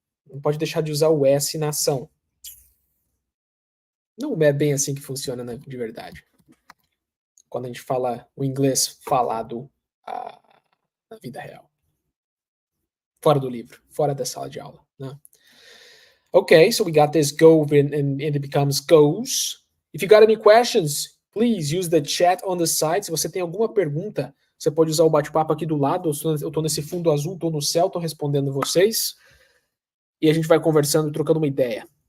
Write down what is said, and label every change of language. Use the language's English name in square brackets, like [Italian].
[Portuguese] Não pode deixar de usar o S na ação. Não é bem assim que funciona, né, de verdade. Quando a gente fala o inglês falado na vida real. Fora do livro, fora da sala de aula, né? [English] Okay, so we got this go and it becomes goes. If you got any questions, please use the chat on the side. [Portuguese] Se você tem alguma pergunta, você pode usar o bate-papo aqui do lado. Eu tô nesse fundo azul, tô no céu, tô respondendo vocês. E a gente vai conversando, trocando uma ideia.